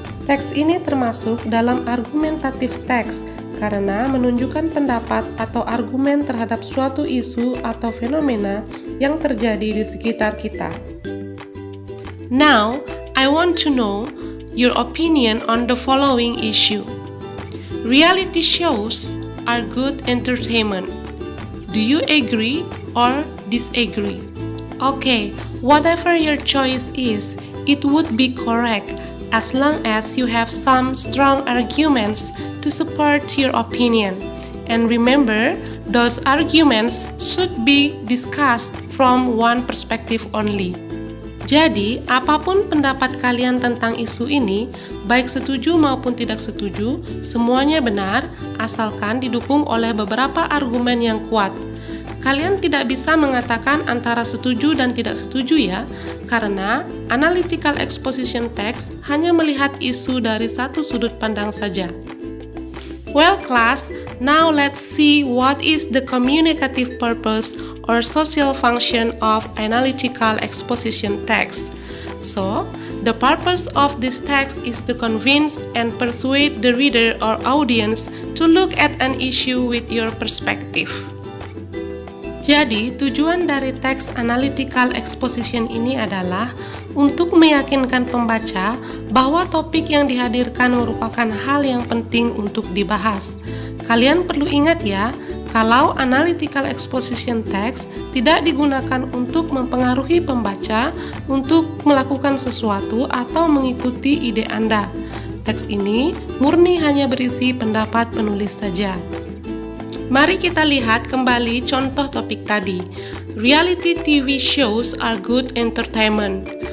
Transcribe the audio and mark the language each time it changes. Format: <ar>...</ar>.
<id>Teks ini termasuk dalam argumentatif teks karena menunjukkan pendapat atau argumen terhadap suatu isu atau fenomena yang terjadi di sekitar kita.</id> <en>Now, I want to know your opinion on the following issue. Reality shows are good entertainment. Do you agree or disagree? Okay, whatever your choice is, it would be correct as long as you have some strong arguments to support your opinion. And remember, those arguments should be discussed from one perspective only.</en> <id>Jadi, apapun pendapat kalian tentang isu ini, baik setuju maupun tidak setuju, semuanya benar asalkan didukung oleh beberapa argumen yang kuat. Kalian tidak bisa mengatakan antara setuju dan tidak setuju ya, karena analytical exposition text hanya melihat isu dari satu sudut pandang saja.</id> <en>Well class, now let's see what is the communicative purpose or social function of analytical exposition text. So, the purpose of this text is to convince and persuade the reader or audience to look at an issue with your perspective.</en> <id>Jadi, tujuan dari teks analytical exposition ini adalah untuk meyakinkan pembaca bahwa topik yang dihadirkan merupakan hal yang penting untuk dibahas. Kalian perlu ingat ya, kalau analytical exposition text tidak digunakan untuk mempengaruhi pembaca untuk melakukan sesuatu atau mengikuti ide Anda. Teks ini murni hanya berisi pendapat penulis saja. Mari kita lihat kembali contoh topik tadi.</id> <en>Reality TV shows are good entertainment.</en>